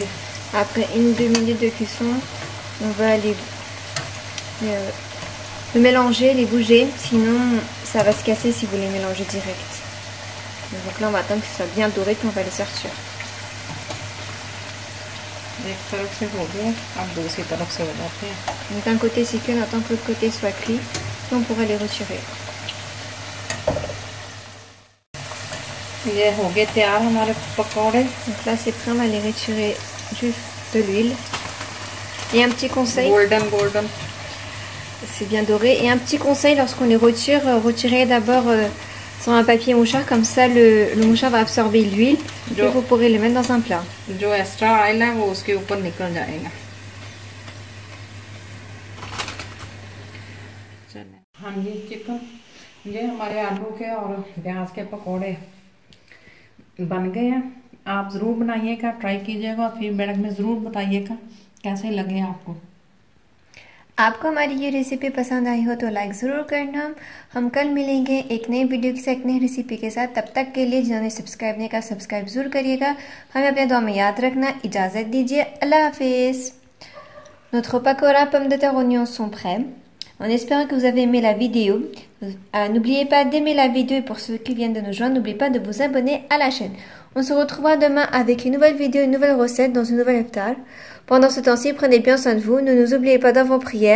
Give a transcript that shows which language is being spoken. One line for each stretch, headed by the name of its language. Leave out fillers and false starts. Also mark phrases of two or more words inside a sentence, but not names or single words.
French: Après 1-2 minutes de cuisson, on va les mélanger, les bouger, sinon ça va se casser si vous les mélangez direct. Donc là on va attendre que ce soit bien doré puis on va les sortir.
Hindi: एक तरफ से हो गया, अब दूसरी तरफ से हो जाते हैं।
French: Donc d'un côté c'est cuit, on attend que l'autre côté soit cuit, puis on pourra les retirer.
Hindi: ये हो गए तैयार हमारे पकौड़े।
French: Donc là c'est prêt, on va les retirer de l'huile. Et un petit conseil. Golden. C'est bien doré. Et un petit conseil, lorsqu'on les retire, retirez d'abord sur un papier mouchoir, comme ça le mouchoir va absorber l'huile et vous pourrez les mettre dans un plat.
Hindi: जो
English: extra oil
Hindi: है वो उसके ऊपर निकल जाएगा। हाँ जी, चिकन ये हमारे आलू के और प्याज के पकोड़े बन गए हैं। आप ज़रूर बनाइएगा, ट्राई कीजिएगा और फीडबैक में ज़रूर बताइएगा कैसे लगे आपको। आपको हमारी ये रेसिपी पसंद आई हो तो लाइक ज़रूर करना। हम कल मिलेंगे एक नई वीडियो के साथ, एक नई रेसिपी के साथ। तब तक के लिए जिन्होंने सब्सक्राइब नहीं किया, सब्सक्राइब ज़रूर करिएगा। हमें अपने दुआ में याद रखना। इजाज़त दीजिए, अल्लाह हाफिज़।
French: Notre pakora pommes de terre oignons sont prêts. En espérant que vous avez aimé la vidéo, n'oubliez pas d'aimer la vidéo et pour ceux qui viennent de nous joindre, n'oubliez pas de vous abonner à la chaîne. On se retrouvera demain avec une nouvelle vidéo, une nouvelle recette dans une nouvelle iftar. Pendant ce temps-ci, prenez bien soin de vous. Ne nous oubliez pas dans vos prières.